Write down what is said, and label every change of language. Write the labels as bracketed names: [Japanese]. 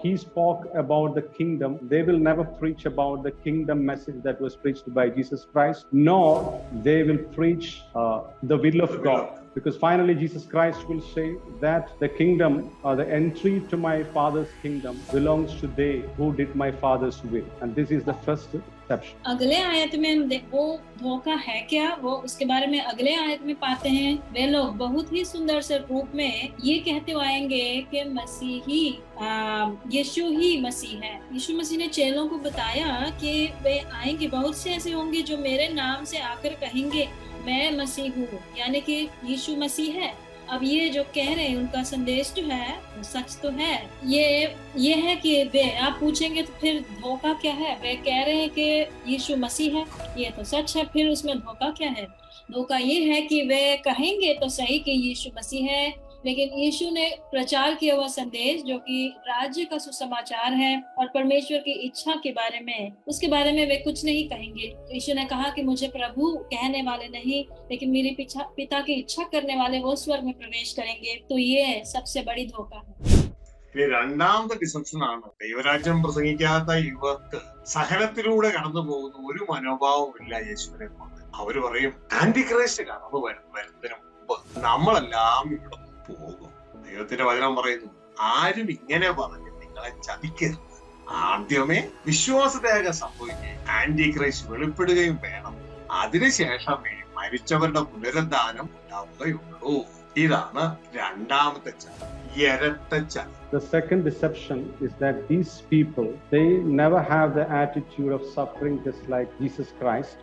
[English] He spoke about the kingdom. They will never preach about the kingdom message that was preached by Jesus Christ, nor they will preach the will of God. Because finally Jesus Christ will say that the kingdom, or the entry to my Father's kingdom, belongs to they who did my Father's will. And this is the first deception. [Hindi] अगले आयत में वो धोखा है क्या, वो उसके बारे में अगले आयत में पाते हैं। वे लोग बहुत ही सुंदर से रूप में ये कहते आएंगे कि मसीही यीशु ही मसीह है। यीशु मसीह ने चेलों को बताया कि वे आएंगे, बहुत से ऐसे होंगे जो मेरे नाम से आकर कहेंगे मैं मसीह हूँ, यानी कि यीशु मसीह है। अब ये जो कह रहे हैं उनका संदेश जो है वो सच तो है। ये है कि वे, आप पूछेंगे तो फिर धोखा क्या है? वे कह रहे हैं कि यीशु मसीह है, ये तो सच है, फिर उसमें धोखा क्या है? धोखा ये है कि वे कहेंगे तो सही कि यीशु मसीह है, लेकिन यीशु ने प्रचार किया हुआ संदेश जो कि राज्य का सुसमाचार है और परमेश्वर की इच्छा के बारे में, उसके बारे में वे कुछ नहीं कहेंगे। यीशु ने कहा कि मुझे प्रभु कहने वाले नहीं, लेकिन मेरे पिता की इच्छा करने वाले वो स्वर्ग में प्रवेश करेंगे। तो ये सबसे बड़ी धोखा है। [Malayalam] രണ്ടാമത്തെ ഡിസപ്ഷൻ ആണ് ദൈവരാജ്യം പ്രസംഗിക്കാത്ത യുവക്ക് സഹനത്തിലൂടെ കടന്നു പോകുന്ന ഒരു മനോഭാവവും ഇല്ല യേശുവിനെ കൊണ്ട്. അവര് പറയും ആന്റി ക്രൈസ്റ്റ് കടന്നു വരുന്നതിന് മുമ്പ് നമ്മളെല്ലാം ഇവിടെ പോകും. ദൈവത്തിന്റെ വചനം പറയുന്നു, ആരും ഇങ്ങനെ പറഞ്ഞ് നിങ്ങളെ ചതിക്കരുത്. ആദ്യമേ വിശ്വാസത്യാഗം സംഭവിക്കുകയും ആന്റി ക്രൈസ്റ്റ് വെളിപ്പെടുകയും വേണം. അതിനുശേഷമേ മരിച്ചവരുടെ പുനരുദ്ധാനം ഉണ്ടാവുകയുള്ളൂ. ഇതാണ് രണ്ടാമത്തെ ചതി, ഇരട്ട ചതി. [English] The second deception is that these people, they never have the attitude of suffering just like Jesus Christ.